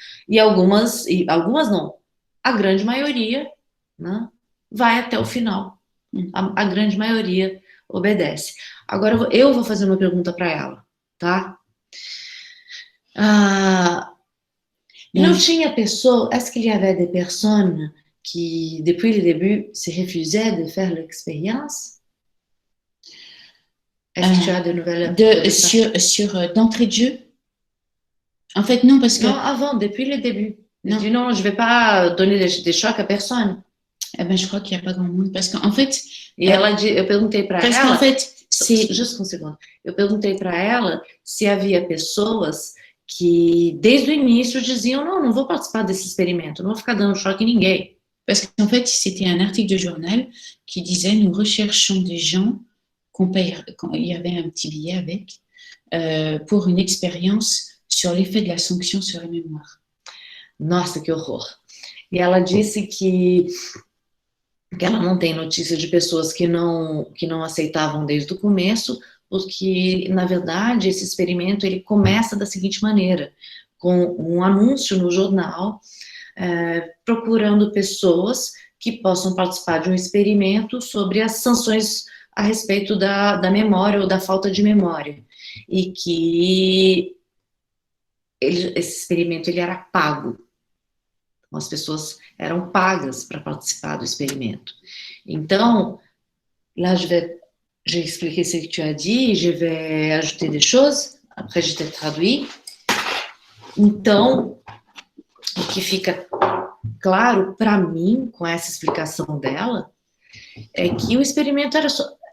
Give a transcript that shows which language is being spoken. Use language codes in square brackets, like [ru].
[pt] E algumas não, a grande maioria, né, vai até o final. A grande maioria obedece. Agora eu vou fazer uma pergunta para ela, tá? Não tinha pessoa, [fr] est-ce qu'il y avait des personnes qui, depuis le début, se refusaient de faire l'expérience? Est-ce que tu as de nouvelles... D'entrée de jeu? En fait, non, parce que... Non, avant, depuis le début. Non, je ne vais pas donner des chocs à personne. Eh ben, je crois qu'il n'y a pas grand monde, parce qu'en fait... [pt] E eu perguntei para ela... [fr] Parce qu'en fait, c'est... [pt] Juste um segundo. Eu perguntei para ela se havia pessoas que, desde o início, diziam, não vou participar desse experimento, não vou ficar dando choque em ninguém. [fr] Parce qu'en fait, c'était un article de journal qui disait, nous recherchons des gens qu'on paye, il y avait un petit billet avec, pour une expérience sur l'effet de la sanction sur la mémoire. [pt] Nossa, que horror. E ela disse que ela não tem notícia de pessoas que não aceitavam desde o começo, porque, na verdade, esse experimento ele começa da seguinte maneira, com um anúncio no jornal, procurando pessoas que possam participar de um experimento sobre as sanções a respeito da memória ou da falta de memória. E que esse experimento ele era pago. Então, as pessoas eram pagas para participar do experimento. [fr] Então, là, j'ai expliqué ce que tu as dit, je vais ajouter des choses, après je te traduis. [pt] Então, o que fica claro para mim, com essa explicação dela, é que o experimento era só...